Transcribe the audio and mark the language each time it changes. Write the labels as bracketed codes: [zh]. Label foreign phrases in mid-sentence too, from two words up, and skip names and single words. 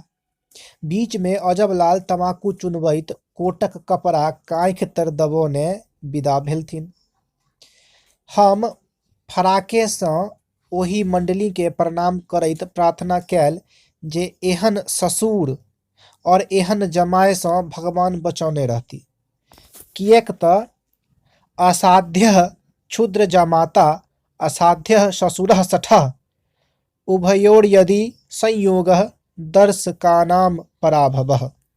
[mai] बीच में अजबलाल तमाकू चुनबैत कोटक कपड़ा काँखि तर दबौने विदा भेलथिन। हम फराके सँ ओहि मंडली के प्रणाम करैत प्रार्थना कैल जे एहन ससुर और एहन जमाय सँ भगवान बचौने रहती। किएक तऽ [sa] असाध्यः क्षुद्र जमाता असाध्यः ससुरः सठः, उभयोर्यदि संयोगः दर्शकानां पराभवः।